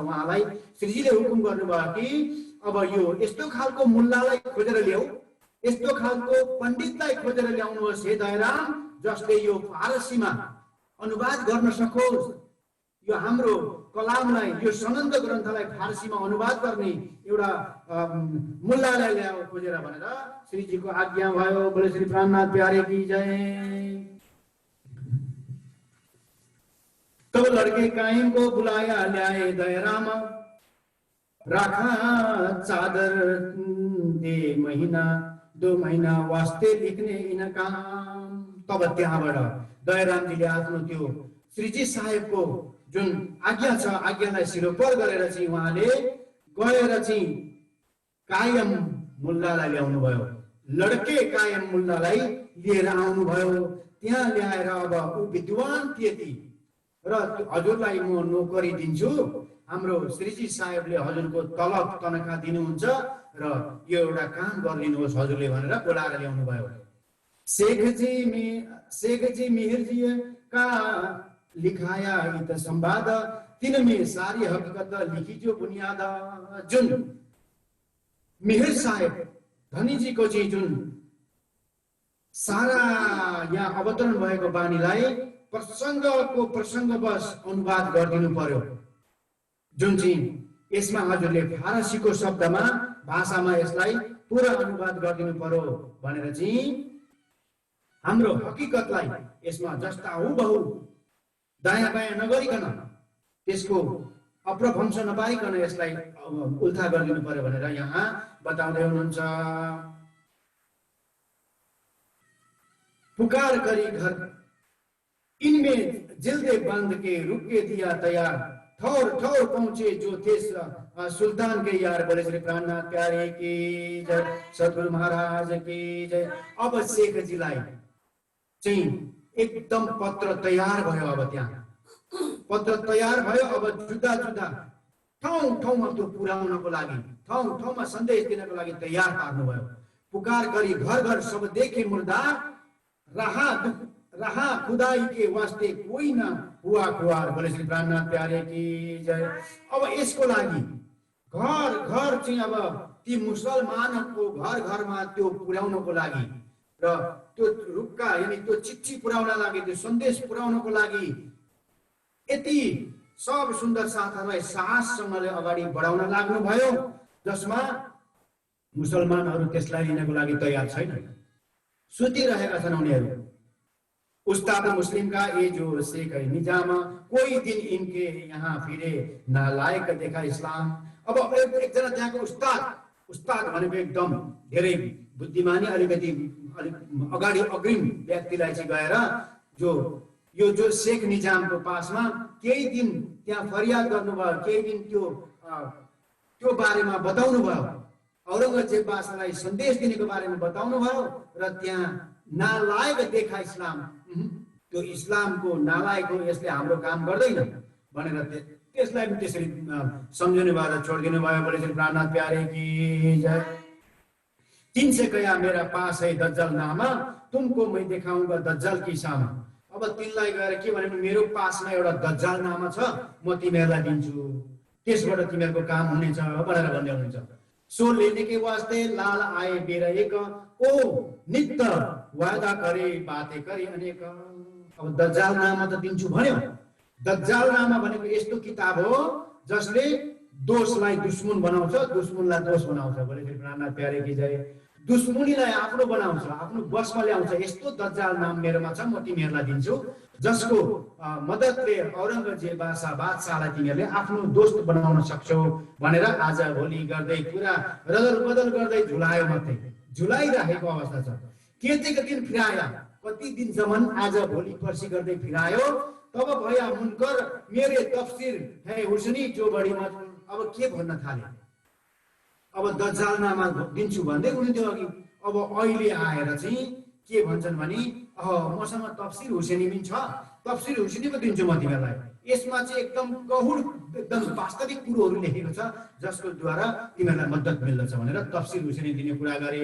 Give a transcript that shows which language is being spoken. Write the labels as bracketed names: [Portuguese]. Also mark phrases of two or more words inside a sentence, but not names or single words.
[Nepali] उहाँलाई श्रीजीले हुकुम गर्नुभयो कि अब यो यस्तो खालको मुल्लालाई खोजेर ल्याऊ, यस्तो खालको पण्डितलाई खोजेर ल्याउनुहोस् हे दयाराम, जसले यो फारसीमा अनुवाद गर्न सकोस्। यो हाम्रो कलामलाई, यो सनन्द ग्रन्थलाई फारसीमा अनुवाद गर्ने एउटा मुल्लालाई ल्याऊ खोजेर भनेर श्रीजीको आज्ञा भयो। [Hindi] बोले श्री प्राणनाथ प्यारे की जय। तो लड़के कायम को बुलाया ल्याए दयाराम, राखा चादर दे महीना 2 महीना वास्ते लिखने इन काम। [Nepali] तब त्यहाँबाट दयारामजीले आफ्नो त्यो श्रीजी साहेबको जुन आज्ञा छ, आज्ञालाई सिरोपर गरेर चाहिँ उहाँले गएर चाहिँ कायम मुल्लालाई ल्याउनु भयो। लड्के कायम मुल्लालाई लिएर आउनु भयो। त्यहाँ ल्याएर अब ऊ विद्वान थिए ती, र हजुरलाई म नोकरी दिन्छु, हाम्रो श्रीजी साहेबले हजुरको तलब तनखा दिनुहुन्छ र यो एउटा काम गरिदिनुहोस् हजुरले भनेर बोलाएर ल्याउनु भयो। [Hindi] शेखजी मिहिरजी का लिखाया इत संवाद, तिनमें सारी हकीकत लिखिजो बुनियाद। [Nepali] जुन मिहिर साहेब धनीजीको चाहिँ जुन सारा यहाँ अवतरण भएको बानीलाई प्रसङ्गको प्रसङ्गवश अनुवाद गरिदिनु पर्यो। जुन चाहिँ यसमा हजुरले फारसीको शब्दमा भाषामा यसलाई पुरा अनुवाद गरिदिनु पर्यो भनेर चाहिँ हाम्रो हकीकतलाई यसमा जस्ता हुबहु दायाँ बायाँ नगरिकन, त्यसको अप्रभंश नपारिकन यसलाई उल्था गरिदिनु पर्यो भनेर यहाँ बताउँदै हुनुहुन्छ। [Hindi] पुकार करी घर इनमें जिल्दे बंद के रुके दिया तैयार, ठौर ठौर पहुंचे जो थे सुल्तान के यार। बोले श्री प्राणनाथ प्यारे की जय, सद्गुरु महाराज की जय। [Nepali] अब शेखजीलाई चाहिँ एकदम पत्र तयार भयो। अब त्यहाँ पत्र तयार भयो। अब जुदा जुदा ठाउँ ठाउँमा त्यो पुर्याउनको लागि, ठाउँ ठाउँमा सन्देश दिनको लागि तयार पार्नु भयो। [Hindi] पुकार गरी घर घर सब देखे मुर्दा, रहा खुदाई के वास्ते कोई न हुआ खुआर। बोले श्री प्राणनाथ प्यारे की जय। [Nepali] अब यसको लागि घर घर चाहिँ अब ती मुसलमानहरूको घर घरमा त्यो पुर्याउनको लागि र त्यो रुक्का यानी त्यो चिठी पुर्याउन लागि, त्यो सन्देश पुर्याउनको लागि यति सब सुन्दर साथहरूलाई साहससँगले अगाडि बढाउन लाग्नु भयो, जसमा मुसलमानहरू त्यसलाई लिनको लागि तयार छैन, सुतिरहेका छन् उनीहरू। [Hindi] उस्ताद मुस्लिम का ये जो शेख है निजाम, कोई दिन इनके यहाँ फिरे नालायक देखा इस्लाम। [Nepali] अब एकजना त्यहाँको उस्ताद भनेको एकदम धेरै बुद्धिमानी, अलिकति अगाडि अग्रिम व्यक्तिलाई चाहिँ गएर जो शेख निजामको पासमा केही दिन त्यहाँ फरियाद गर्नुभयो, केही दिन त्यो बारेमा बताउनु भयो, औरंगजेब बादशाहलाई सन्देश दिनेको बारेमा बताउनु भयो। र त्यहाँ [Hindi] नालायक देखा इस्लाम, [Nepali] त्यो इस्लामको नालायक हो, यसले हाम्रो काम गर्दैन भनेर त्यसलाई पनि त्यसरी सम्झिनु भयो र छोडिदिनु भयो। [Hindi] बोले श्री प्राणनाथ प्यारे की जय। 300 कया मेरा पास है दज्जल नामा, तुमको मैं देखाऊंगा दज्जल की सामा। [Nepali] अब तिनलाई गएर के भने मेरो पासमा एउटा दज्जल नामा छ, म तिमीहरूलाई दिन्छु, त्यसबाट तिमीहरूको काम हुनेछ भनेर भन्दै हुनुहुन्छ। [Hindi] सो लेने के वास्ते लाल आए बेरा एक, ओ नित्य वादा करे बाते करे अनेक। [Nepali] अब दज्जाल नामा त दिन्छु भन्यो, दज्जालनामा भनेको यस्तो किताब हो जसले दोषलाई दुश्मन बनाउँछ, दुश्मनलाई दोष बनाउँछ। [Hindi] बोले श्री प्राणनाथ प्यारे की जय। [Nepali] दुश्मनीलाई आफ्नो बनाउँछ, आफ्नो बसमा ल्याउँछ। यस्तो दज्जाल नाम मेरोमा छ, म तिमीहरूलाई दिन्छु, जसको मद्दतले औरङ्गजेब बादशाहलाई तिमीहरूले आफ्नो दोस्त बनाउन सक्छौ भनेर आज भोलि गर्दै पुरा रदल बदल गर्दै झुलायो, मात्रै झुलाइराखेको अवस्था छ। [Hindi] केतेको दिन फिराया, [Nepali] कति दिनसम्म आज भोलि पर्सि गर्दै फिरायो। [Hindi] तब भया मुनकर मेरे तफसिर है हुसनी जो बढी मजबुर। [Nepali] अब के भन्न थाले, अब दज्जालनामा दिन्छु भन्दै हुनुहुन्थ्यो अघि। अब अहिले आएर चाहिँ के भन्छन् भने मसँग तफसिर हुसेनी पनि छ, तफसिर हुसेनी पो दिन्छु म तिमीहरूलाई। यसमा चाहिँ एकदम गहुड एकदम वास्तविक कुरोहरू लेखेको छ जसको द्वारा तिमीहरूलाई मद्दत मिल्दछ भनेर तफसिर हुसेनी दिने कुरा गरे।